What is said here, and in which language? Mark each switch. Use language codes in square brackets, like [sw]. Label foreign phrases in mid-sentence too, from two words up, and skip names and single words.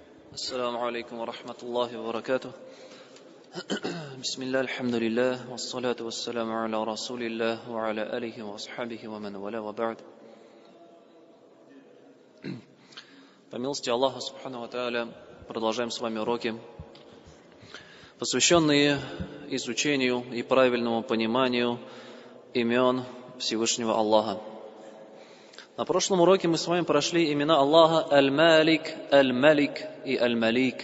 [ar] السلام عليكم ورحمة الله وبركاته. بسم الله الحمد لله والصلاة والسلام على رسول الله وعلى آله وأصحابه ومن والاه وبعد. [ru] По милости Аллаха [ar] سبحانه وتعالى [ru] продолжаем с вами уроки, посвященные изучению и правильному пониманию имен Всевышнего Аллаха. На прошлом уроке мы с вами прошли имена Аллаха Аль-Малик, Аль-Малик и Аль-Малик.